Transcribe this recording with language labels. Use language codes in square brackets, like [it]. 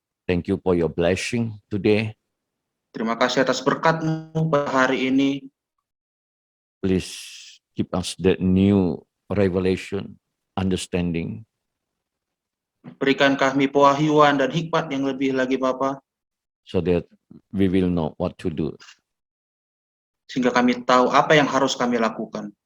[en] Thank you for your blessing today. [id] Terima kasih atas berkat-Mu pada hari ini. [en] Please give us that new revelation, understanding, [id] Berikan kami pewahyuan dan hikmat yang lebih lagi Bapa, [en] so that we will know what to do. [id] sehingga kami tahu apa yang harus kami lakukan.